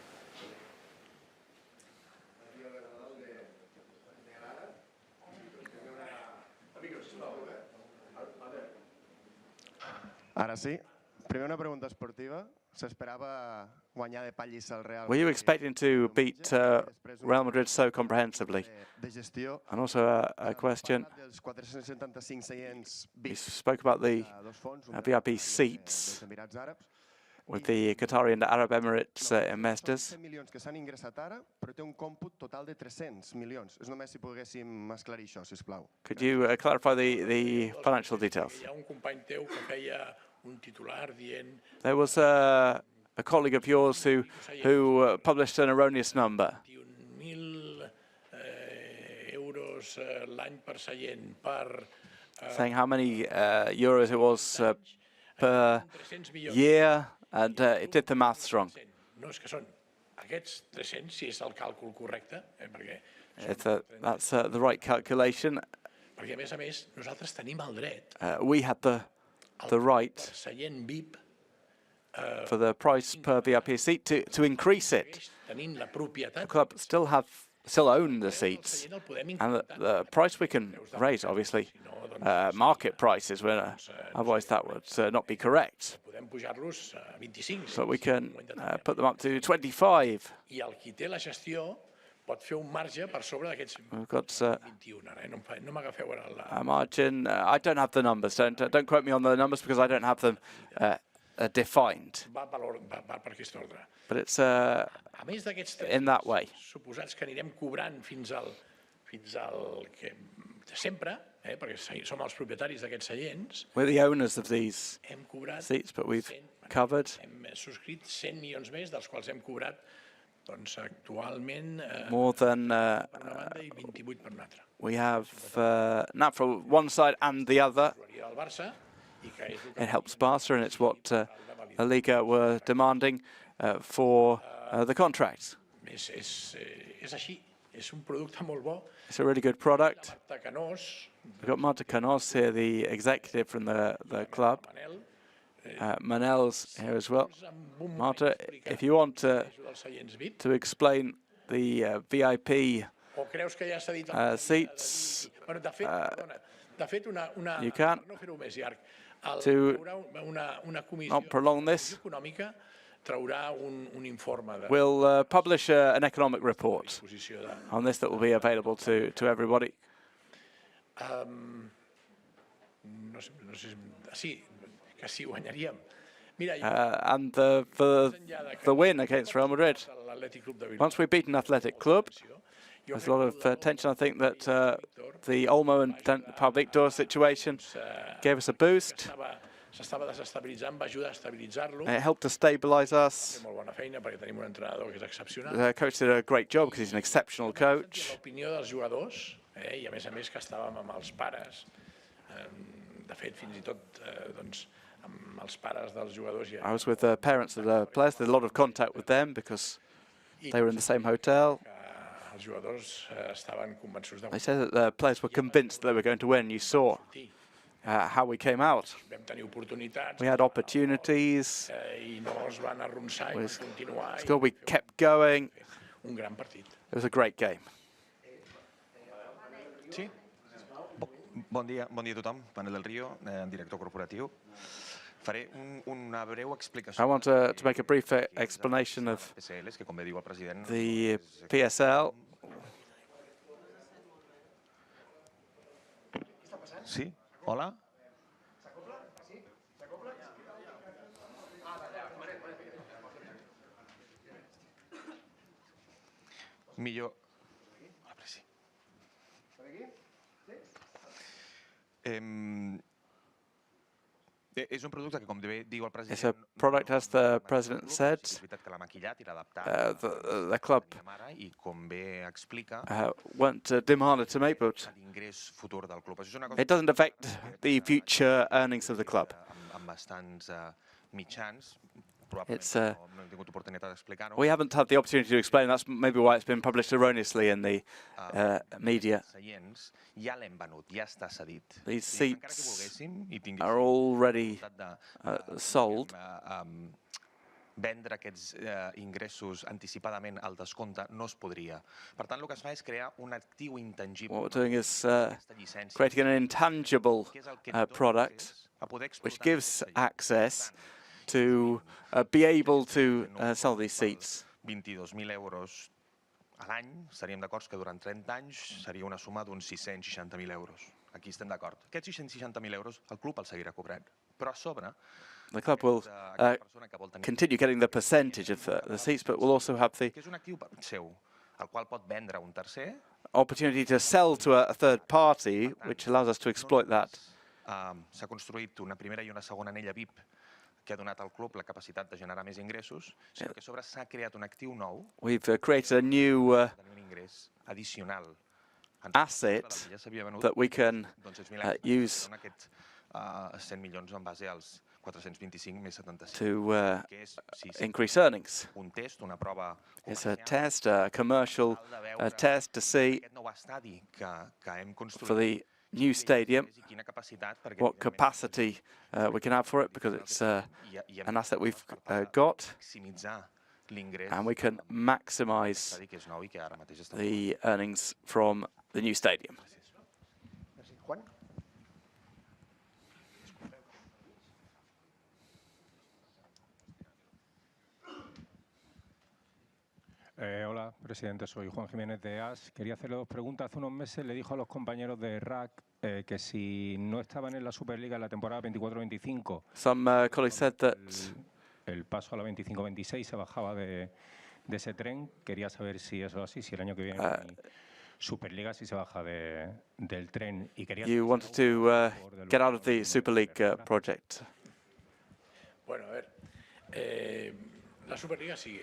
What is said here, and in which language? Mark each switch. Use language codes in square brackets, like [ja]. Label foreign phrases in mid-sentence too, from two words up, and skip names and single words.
[ca] El dia de Nadal de Granada. Amigos, sisplau, Ara sí. Primer una pregunta esportiva. S'esperava guanyar de pallissa al Real. [en] Were you expecting to beat Real Madrid so comprehensively? And also a question. You spoke about the VIP seats with the Qatari and Arab Emirates investors. [ca] 100 milions que s'han ingressat ara, però té un còmput total de 300 milions. És només si poguéssim esclarir això, sisplau. [en] Could you clarify the financial details? [ca] Hi ha un company teu que feia un titular dient [en] There was a colleague of yours who published an erroneous number. [ca] 1.000 euros l'any per seient per [en] saying how many euros it was per year, and it did the maths wrong. [ca] No, és que són aquests 300, si és el càlcul correcte, perquè [en] That's the right calculation. [ca] perquè a més, nosaltres tenim el dret [en] We had the right [ca] seient VIP [en] for the price per VIP seat to increase it. [ca] tenint la propietat. [en] The club still own the seats, and the price we can raise, obviously, market prices, otherwise that would not be correct. [ca] Podem pujar-los a 25. [en] But we can put them up to 25. [ca] I el qui té la gestió pot fer un marge per sobre d'aquests 21. Ara, no m'agafeu ara [en] a margin. I don't have the numbers. Don't quote me on the numbers because I don't have them defined. [ca] Va per aquest ordre. [en] But it's [ca] A més d'aquests [en] in that way. [ca] suposats que anirem cobrant fins fins al que sempre, perquè som els propietaris d'aquests seients, [en] We're the owners of these [ca] hem cobrat [en] seats, but we've covered [ca] hem subscrit 100 milions més, dels quals hem cobrat actualment [en] more than [ca] per una banda i 28 per una altra. [en] we have now from one side and the other. [ca] Del Barça, i que és el que [en] It helps Barca, and it's what LaLiga were demanding for the contracts. [ca] és així, és un producte molt bo. [en] It's a really good product. [ca] Marta Canós, [en] We've got Marta Canós here, the executive from the club. Manel's here as well. Marta, if you want to explain the VIP [ca] o creus que ja s'ha dit [en] seats, [ca] de fet, [en] you can. [ca] no fer-ho més llarg, [en] To [ca] una comissió [en] not prolong this, [ca] econòmica traurà un informe de [en] we'll publish an economic report on this that will be available to everybody. [ca] no sé, sí, que sí guanyaríem. Mira, [en] And the win against Real Madrid. Once we've beaten Athletic Club, there's a lot of tension. I think that the Olmo and Pau Víctor situation gave us a boost. [ca] s'estava desestabilitzant, va ajudar a estabilitzar-lo. [en] It helped to stabilize us. [ca] Molt bona feina perquè tenim un entrenador que és excepcional. [en] The coach did a great job because he's an exceptional coach. [ca] L'opinió dels jugadors, i a més que estàvem amb els pares, de fet, fins i tot amb els pares dels jugadors. [en] I was with the parents of the players. There's a lot of contact with them because they were in the same hotel. [ca] Els jugadors estaven convençuts de... [en] They said that the players were convinced they were going to win. You saw how we came out. [ca] Vam tenir oportunitats. [en] We had opportunities. [ca] I no es van arronsar i van continuar. [en] We kept going. [ca] Un gran partit. [en] It was a great game. [ca] Sí? Bon dia a tothom. Manel del Río, director corporatiu. Faré una breu explicació. [en] I want to make a brief explanation of the PSL. [ca] Sí? Hola? Millor... És un producte que, com bé diu el president... [en] It's a product, as the president said. The club weren't demanded to make, but it doesn't affect the future earnings of the club. It's, we haven't had the opportunity to explain. That's maybe why it's been published erroneously in the media. These seats are already sold. [ca] Vendre aquests ingressos anticipadament al descompte no es podria. Per tant, el que es fa és crear un actiu intangible. [en] What we're doing is creating an intangible product which gives access to be able to sell these seats. [ca] 22.000 euros a l'any, estaríem d'acord que durant 30 anys seria una suma d'uns 660.000 euros. Aquí estem d'acord. Aquests 660.000 euros el club els seguirà cobrant. Però a sobre... [en] The club will continue getting the percentage of the seats, but will also have the opportunity to sell to a third party, which allows us to exploit that. [ca] S'ha construït una primera i una segona anella VIP que ha donat al club la capacitat de generar més ingressos, sinó que a sobre s'ha creat un actiu nou. [en] We've created a new [ca] addicional [en] asset that we can use [ca] 100 milions en base als 425 més 75. [en] To increase earnings. It's a test, a commercial test to see for the new stadium what capacity we can have for it, because it's an asset we've got, and we can maximize the earnings from the new stadium. [es] Hola, presidente. Soy Juan Jiménez de AS. Quería hacerle dos preguntas. Hace unos meses le dijo a los compañeros de RAC que si no estaban en la Superliga en la temporada 24-25, [en] Some colleagues said that [es] el paso a la 25-26 se bajaba de ese tren. Quería saber si eso es así, si el año que viene Superliga si se baja del tren. Y quería [en] You wanted to get out of the Super League project. [es] Bueno, a ver, la Superliga sigue.